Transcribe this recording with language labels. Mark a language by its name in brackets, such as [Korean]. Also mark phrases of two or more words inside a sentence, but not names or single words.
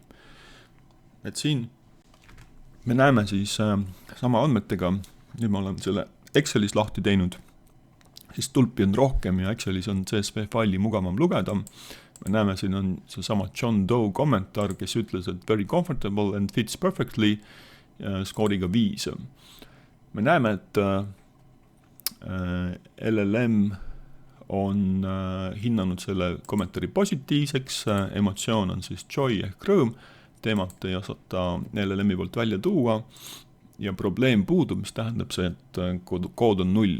[Estonian] Et siin me näeme siis sama andmetega, nüüd me oleme selle Excelis lahti teinud, siis tulpi on rohkem ja Excelis on CSV faili mugavam lugeda. Me näeme, siin on seesama John Doe kommentaar, kes ütles, et [English] very comfortable and fits perfectly [Estonian] skooriga 5. Me näeme, et LLM on hinnanud selle kommentaari positiivseks, emotsioon on siis joy ehk rõõm, teemat ei osata LLM-i poolt välja tuua ja probleem puudub, mis tähendab see, et kood on 0.